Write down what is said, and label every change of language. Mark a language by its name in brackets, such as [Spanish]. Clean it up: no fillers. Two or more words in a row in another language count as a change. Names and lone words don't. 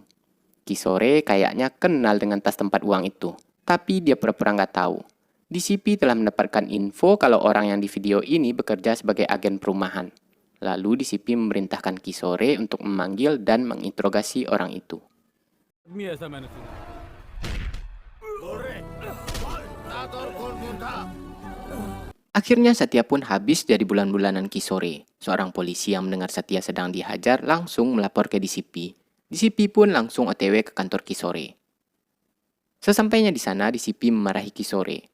[Indonesian] Kisore kayaknya kenal dengan tas tempat uang itu, tapi dia pura-pura nggak tahu. DCP telah mendapatkan info kalau orang yang di video ini bekerja sebagai agen perumahan. Lalu DCP memerintahkan Kisore untuk memanggil dan menginterogasi orang itu. [Hindi] आदमी ऐसा मैंने सुना। [Indonesian] Akhirnya Satya pun habis jadi bulan-bulanan Kisore. Seorang polisi yang mendengar Satya sedang dihajar langsung melapor ke DCP. DCP pun langsung OTW ke kantor Kisore. Sesampainya di sana, DCP memarahi Kisore.